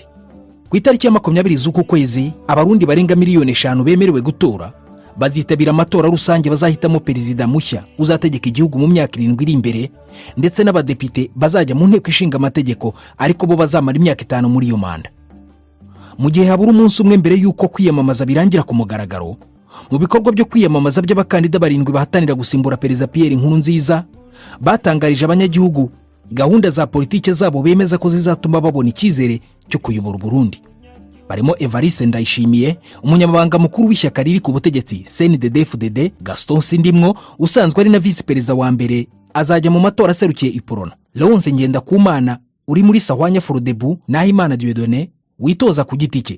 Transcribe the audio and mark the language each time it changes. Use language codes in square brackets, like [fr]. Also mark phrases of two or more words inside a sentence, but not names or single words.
[rw] Ku itariki ya 20 z'uku kwezi abarundi barenga miliyoni 5 bemerewe gutora bazitabira amatora rusange bazahitamo perezida mushya uzategeka igihugu mu myaka 7 iri imbere, ndetse n'abadepite bazajya mu nteko ishinga amategeko ariko bo bazamara imyaka 5 muri iyo manda. Mu gihe habura umunsi umwe mbere y'uko kwiyamamaza birangira ku mugaragaro, mu bikorwa byo kwiyamamaza by'abakandida 7 bahatanira gusimbura perezida Pierre Nkurunziza batangarije abanyagihugu gahunda za politike zabo bemeza ko zizatuma babona icyizere cyo kuyobora Burundi. Barimo Evariste Ndayishimiye, umunyamabanga mukuru w'ishyaka riri ku butegetsi CNDD-FDD, Gaston Sindimwo usanzwe ari na vice perezida wa mbere azajya mu matora aserukiye Iporona, Leonce Ngendakumana uri muri Sahwanya Frodebu, Nahimana Dieudonné witoza ku giti cye.